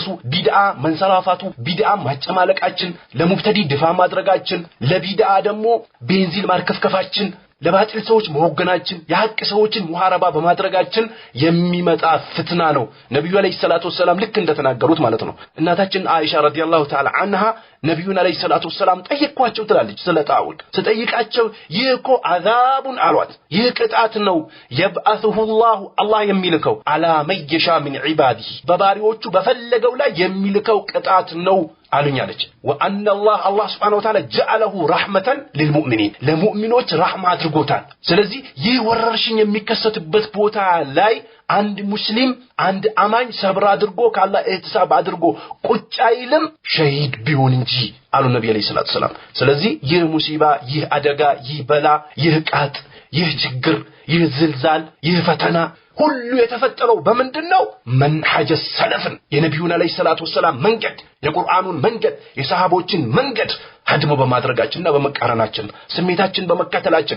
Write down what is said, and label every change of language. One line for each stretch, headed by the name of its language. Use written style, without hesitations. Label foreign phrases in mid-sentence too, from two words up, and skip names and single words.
Amharic: ቢድዓ መንሰራፋቱ ቢድዓ ማጨማለቃችን ለሙብተዲ ድፋ ማድረጋችን ለቢድዓ ደግሞ ቤንዚን ማርከፍከፋችን ለባጢል ሰዎች መወገናችን የሐቅ ሰዎችን ሙሐረባ በማድረጋችን የሚመጣ ፍትና ነው ነብዩ
Arabic: عليه الصلاة والسلام
Amharic: ልክ እንደተናገሩት ማለት ነው እናታችን አይሻ
Arabic: رضي الله تعالى عنها
Amharic: ነብዩን
Arabic: عليه الصلاة والسلام
Amharic: ጠየቅኳቸው ትላለች ስለ ጣውል ስጠይቃቸው ይህ እኮ አዛቡን አሏት ይህ ቅጣት ነው
Arabic: يبعثه الله
Amharic: የሚልከው
Arabic: على من يشاء من عباده
Amharic: በባሪዎቹ በፈለገው ላይ የሚልከው ቅጣት ነው አሉኛለች
Arabic: وأن الله سبحانه وتعالى جعله رحمة للمؤمنين
Amharic: ለሙእሚኖች ረህማ አድርጎታል ስለዚህ ይህ ወረርሽኝ የሚከሰትበት ቦታ ላይ አንድ ሙስሊም አንድ አማኝ ሰብር አድርጎ ካላህ ኢህቲሳብ አድርጎ ቁጭ አይልም ሸሂድ ቢሆን እንጂ አሉ ነብዩ
Arabic: عليه الصلاة والسلام
Amharic: ስለዚህ ይህ ሙሲባ ይህ አደጋ ይህ በላ ይህ ቃጥ ይህ ችግር ይህ ዝልዛል ይህ ፈተና ሁሉ የተፈጠረው በመንድነው መንሐጀ ሰለፍን የነብዩን
Arabic: عليه الصلاة والسلام
Amharic: መንገድ የቁርአኑን መንገድ የሰሃቦችን መንገድ ሀድሞ በማድረጋችንና በመቃረናችን ስሜታችን በመከተላችን